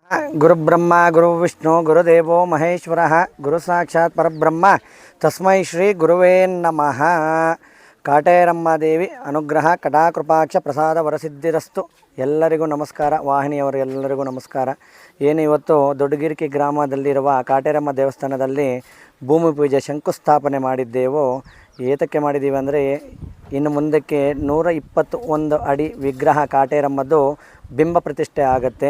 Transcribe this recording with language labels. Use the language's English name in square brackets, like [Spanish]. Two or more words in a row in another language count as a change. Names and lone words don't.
[Sanskrit] ಗುರುಬ್ರಹ್ಮ ಗುರುವಿಷ್ಣು ಗುರುದೇವೋ ಮಹೇಶ್ವರಃ ಗುರು ಸಾಕ್ಷಾತ್ ಪರಬ್ರಹ್ಮ ತಸ್ಮೈ ಶ್ರೀ ಗುರುವೇ ನಮಃ. ಕಾಟೇರಮ್ಮ ದೇವಿ ಅನುಗ್ರಹ ಕಟಾಕೃಪಾಕ್ಷ ಪ್ರಸಾದ ವರಸಿದ್ಧಿರಸ್ತು. [Kannada] ಎಲ್ಲರಿಗೂ ನಮಸ್ಕಾರ. ವಾಹಿನಿಯವರು ಎಲ್ಲರಿಗೂ ನಮಸ್ಕಾರ. ಏನು ಇವತ್ತು ದೊಡ್ಡಗಿರಿಕಿ ಗ್ರಾಮದಲ್ಲಿರುವ ಕಾಟೇರಮ್ಮ ದೇವಸ್ಥಾನದಲ್ಲಿ ಭೂಮಿ ಪೂಜೆ ಶಂಕುಸ್ಥಾಪನೆ ಮಾಡಿದ್ದೆವು. ಏತಕ್ಕೆ ಮಾಡಿದ್ದೀವಿ ಅಂದರೆ, ಇನ್ನು ಮುಂದಕ್ಕೆ 121 ಅಡಿ ವಿಗ್ರಹ ಕಾಟೇರಮ್ಮದ್ದು ಬಿಂಬ ಪ್ರತಿಷ್ಠೆ ಆಗುತ್ತೆ.